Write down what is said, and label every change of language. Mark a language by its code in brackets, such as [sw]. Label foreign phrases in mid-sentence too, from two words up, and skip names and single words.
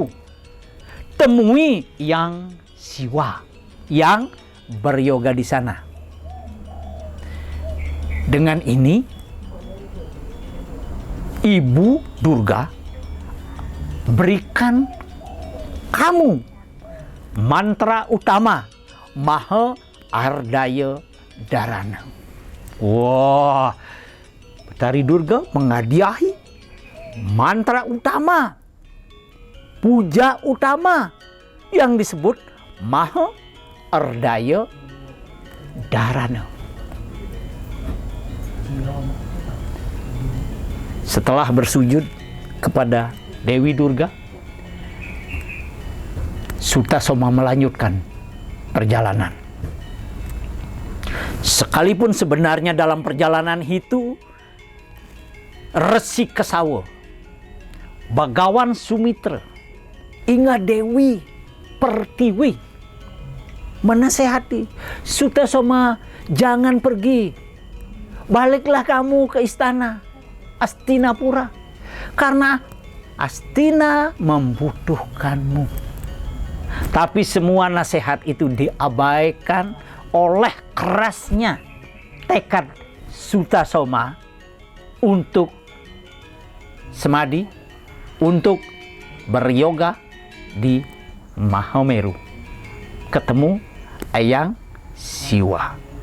[id] Temui yang Siwa yang beryoga di sana. Dengan ini, Ibu Durga berikan kamu mantra utama Maha Ardaya Dharana. Wah, Betari Durga menghadiahi mantra utama, puja utama yang disebut Maha Ardaya Dharana. Setelah bersujud kepada Dewi Durga, Sutasoma melanjutkan perjalanan. Sekalipun sebenarnya dalam perjalanan itu, Resi Kesawa, Bagawan Sumitra, hingga Dewi Pertiwi menasehati, Sutasoma, jangan pergi. Baliklah kamu ke istana Astinapura, karena Astina membutuhkanmu. Tapi semua nasihat itu diabaikan oleh kerasnya tekad Sutasoma untuk semadi, untuk beryoga di Mahameru, ketemu Eyang Siwa.